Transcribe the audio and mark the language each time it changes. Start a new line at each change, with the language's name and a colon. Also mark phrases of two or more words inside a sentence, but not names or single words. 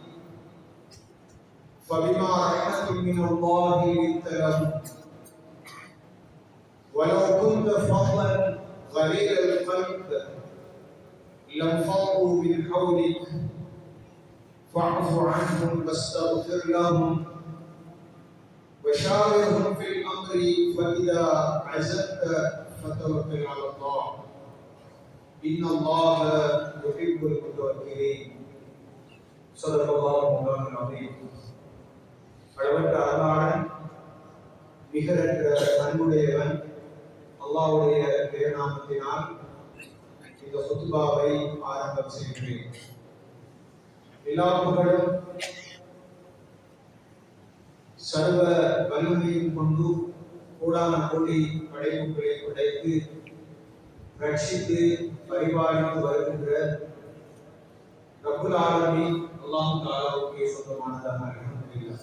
Arabic: فبما رحمة من الله لنت لهم ولو كنت فظا غليظ القلب لانفضوا من حولك فاعف عنهم واستغفر لهم وشاورهم في الأمر فإذا عزمت فتوكل على الله إن الله يحب المتوكلين. صدق الله مولانا العظيم.
Tamil: அளவற்ற அருளாளன் நிகரற்ற அன்புடையவன் அல்லாஹ்வுடைய திருநாமத்தினால் இந்த குத்பாவை ஆரம்பம் செய்கிறேன். எல்லா புகழும் சர்வ வல்லமையும் கொண்டு கோடான கோடி படைப்புகளை படைத்து ரட்சித்து பரிபாலித்து வருகின்ற
Arabic: رب العالمين
Tamil: அல்லாஹ் தஆலாவுக்கே சொந்தமானதாக அல்ஹம்துலில்லாஹ்.